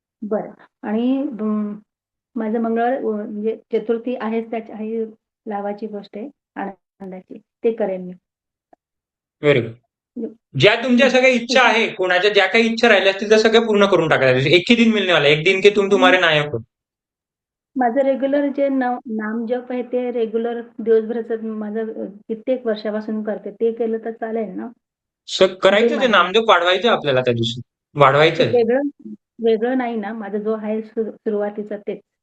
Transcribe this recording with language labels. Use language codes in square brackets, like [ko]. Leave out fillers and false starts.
[mr] बरं. आणि माझं मंगळवार म्हणजे चतुर्थी आहेच, त्याच्या आहे लावाची गोष्ट आहे आनंदाची, ते करेन मी. Very good. ज्या तुमच्या सगळ्या इच्छा आहे, कोणाच्या ज्या काही इच्छा राहिल्या असतील त्या सगळ्या पूर्ण करून टाकायच्या. [hi] एक ही दिन मिलने वाला, एक दिन के तुम तुम्हारे नायक हो. [mr] माझं रेग्युलर जे नामजप आहे ते रेग्युलर दिवसभराचं माझं कित्येक वर्षापासून करते, ते केलं तर चालेल ना? करायचं ते नामदेव वाढवायचं आपल्याला त्या दिवशी, वाढवायचं. वेगळं नाही ना, माझा जो आहे सुरुवातीचा तेच